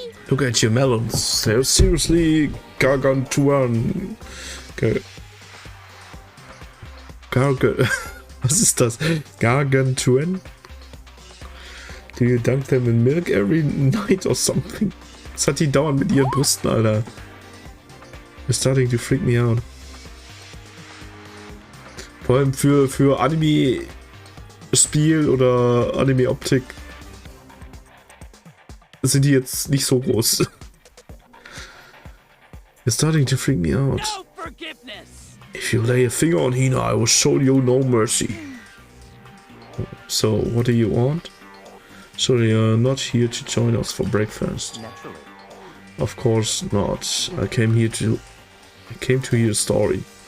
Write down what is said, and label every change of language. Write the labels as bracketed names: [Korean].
[English] Look at your melons. They're seriously gargantuan. [German] Was ist das? [English] Gargantuan? Do you dunk them in milk every night or something? [German] Was hat die dauernd mit ihren Brüsten, Alter? [English] You're starting to freak me out. [German] Vor allem für Anime-Spiel oder Anime-Optik sind die jetzt nicht so groß. [English] You're starting to freak me out. No forgiveness. If you lay a finger on Hina, I will show you no mercy. So, what do you want? Sorry, you're not here to join us for breakfast. Naturally. Of course not. I came to hear a story.